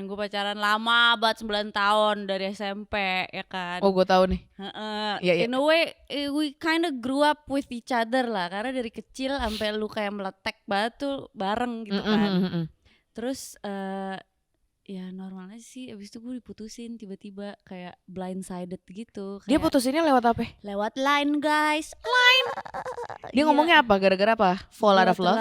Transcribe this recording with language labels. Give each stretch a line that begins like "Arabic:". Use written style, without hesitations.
Indonesian: Gue pacaran lama banget 9 tahun dari SMP ya kan. Oh gue tahu nih.
English: In a way we kind of grew up with each other lah.
Indonesian: Karena dari kecil sampai lu kayak meletek banget tuh bareng gitu kan. Terus ya normal aja sih. Abis itu gue diputusin tiba-tiba
English: kayak blindsided
Indonesian: gitu. Dia putusinnya lewat apa? Lewat line guys. Dia ngomongnya apa? Gara-gara apa?
English: Fall out of love?